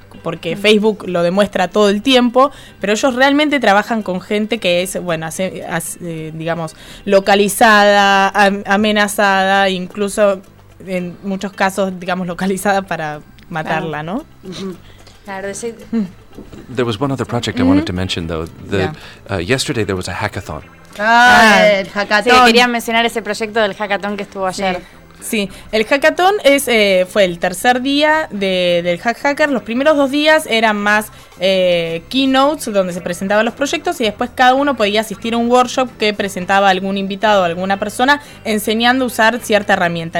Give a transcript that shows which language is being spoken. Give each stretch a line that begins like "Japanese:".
Spanish: porque Facebook lo demuestra todo el tiempo, pero ellos realmente trabajan con gente que es, bueno, digamos, localizada, amenazada, incluso en muchos casos, digamos, localizada para matarla, ¿no? Claro, sí.
English: There was one other project I wanted to mention, though. Yesterday there was a hackathon.
Spanish: El hackathon. Sí, quería mencionar ese proyecto del hackathon que estuvo ayer. Sí, el hackathon fue el tercer día del Hack Hacker. Los primeros dos días eran más keynotes, donde se presentaban los proyectos, y después cada uno podía asistir a un workshop que presentaba algún invitado o alguna persona enseñando a usar cierta herramienta.